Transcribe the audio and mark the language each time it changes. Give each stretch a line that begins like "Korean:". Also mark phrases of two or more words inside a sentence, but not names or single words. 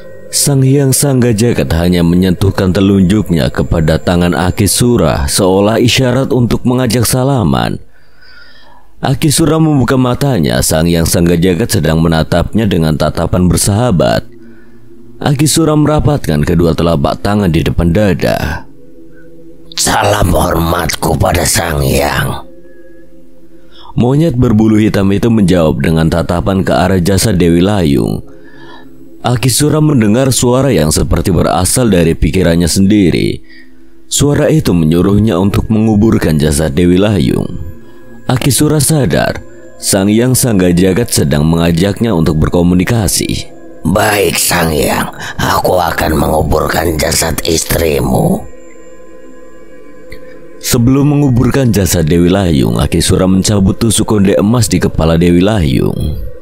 Indonesian: Sang Hyang Sangga Jagat hanya menyentuhkan telunjuknya kepada tangan Aki Sura seolah isyarat untuk mengajak salaman. Aki Sura membuka matanya, Sang Hyang Sangga Jagat sedang menatapnya dengan tatapan bersahabat. Aki Sura merapatkan kedua telapak tangan di depan dada. Salam hormatku pada Sang Hyang. Monyet berbulu hitam itu menjawab dengan tatapan ke arah jasad Dewi Layung. Aki Sura mendengar suara yang seperti berasal dari pikirannya sendiri. Suara itu menyuruhnya untuk menguburkan jasad Dewi Layung. Aki Sura sadar, Sang Hyang Sangga Jagat sedang mengajaknya untuk berkomunikasi. Baik Sang Hyang, aku akan menguburkan jasad istrimu. Sebelum menguburkan jasad Dewi Layung, Aki Sura mencabut tusuk konde emas di kepala Dewi Layung.